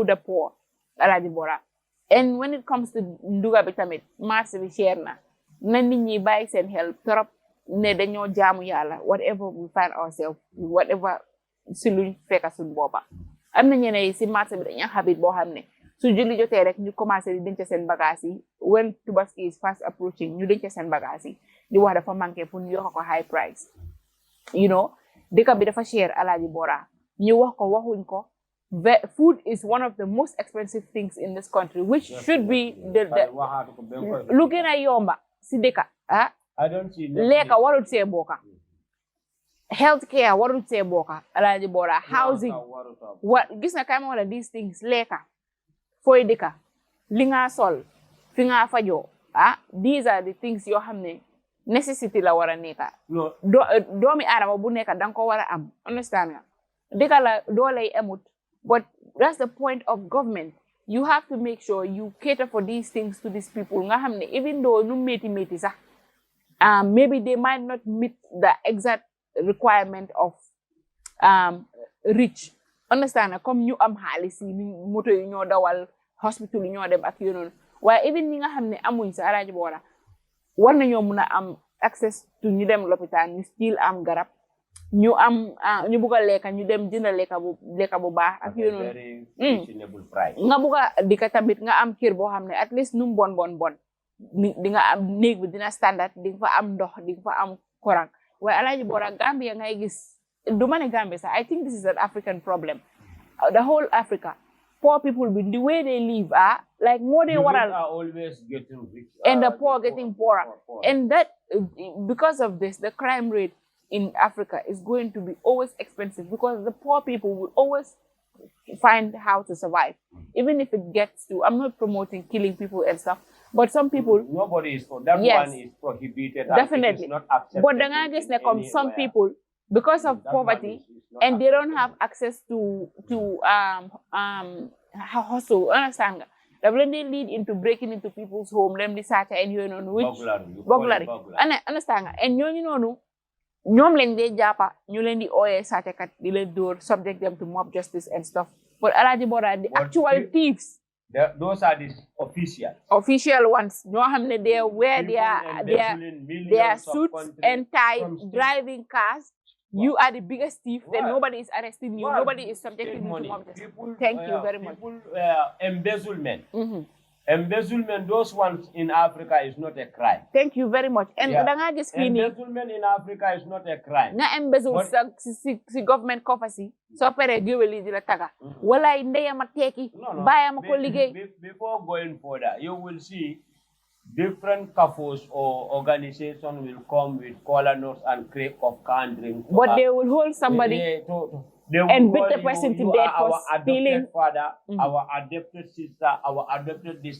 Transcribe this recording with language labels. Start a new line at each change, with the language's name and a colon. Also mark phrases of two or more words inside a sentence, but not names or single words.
Wolof: the poor Alhaji Bora and
English: when it comes to
Wolof: nduga bi tamit marché bi cher na nit ñi bàyyi seen xel trop ne dañoo jaamu yàlla
English: whatever we find ourselves whatever
Wolof: si luñ fekka suñ boppa am na ñeneen yi si marché bi dañu habit boo xam ne su julli jotee rek ñu commencé di denc seen bagage yi
English: when Tubaski is fast approaching
Wolof: ñu denc seen bagage yi di wax dafa manqué pour ñu yokk ko
English: high price
Wolof: dëkk bi dafa cher Alhaji Bora ñu wax ko waxuñ ko
English: food is one of the most expensive things in this country which should be
Wolof: lu gën a yomba si dëkk lekka warul see bokka
English: health care
Wolof: warul see bokka Alhaji Bora housing gis na kay ma wala
English: these things
Wolof: lekka fooy dëkka li nga sol fi nga fajoo
English: these are the things
Wolof: yoo xam ne necessity la war a nekka doomi aadama bu nekka danga ko war a am understand nga dëkka la dooley amut
English: but that's the point of government you have to make sure you cater for these things to these people
Wolof: nga xam ne
English: even though
Wolof: nu méti sax
English: maybe they might not meet the exact requirement of
Wolof: rich understand nga comme ñu am xaalis yi moto yi ñoo dawal hospital yi ñoo dem ak yoonoonu waaye even ñi nga xam ne amuñ sa Alhaji Bora war nañoo mun a am
English: access to
Wolof: ñu dem lopitaan ñu still am garab ñu am ñu bugg a lekka ñu dem jënd lekka bu baax ak yoonoonu nga bugg a dika tamit nga am kër boo xam ne
English: at least
Wolof: nu mu bon di nga am néeg bi dina standard di nga fa am ndox di nga fa am courant waaye Alhaji Bora Gambia ngay gis du ma ne Gambia sax
English: I think this is an African problem the whole Africa poor people the way they live like more than
Wolof: waral
English: are always getting rich and the poor getting poorer and that because of this the crime rate in Africa is going to be always expensive because the poor people will always find how to survive even if it gets to I'm not promoting killing people and stuff but some people nobody is for that yes, one is prohibited definitely it is not accepted but
Wolof: da nga gis ne comme
English: some people because of poverty and they don't have access to hustle understand
Wolof: nga daf leen di
English: lead into breaking into people's home
Wolof: dem di sàcca
English: and
Wolof: yooyu noonu
English: which burglary understand nga and
Wolof: ñooñu noonu ñoom leen dee jàppa ñu leen di ooyee sàccakat di leen dóor
English: subject them to mob justice and stuff but Alhaji Bora the actual thieves those are the official ones
Wolof: ñoo xam ne
English: they wear their suits and tie driving cars you are the biggest thief then nobody is arresting you nobody is subjecting you to mob justice thank you very much embezzlement embezzlement those ones in Africa is not a crime thank you very much and
Wolof: da nga gis fii nii
English: embezzlement in Africa is not a crime
Wolof: nga embezzle si government coffers yi soo paree géwél yi di la taga walaay ndeyam a teeki bàyyam a ko liggéey
English: before going further you will see different CAFOs or organizations will come with kola nuts and crate of canned drink. But they will hold somebody and beat the person to death for stealing. Our adopted father, our adopted sister, our adopted this.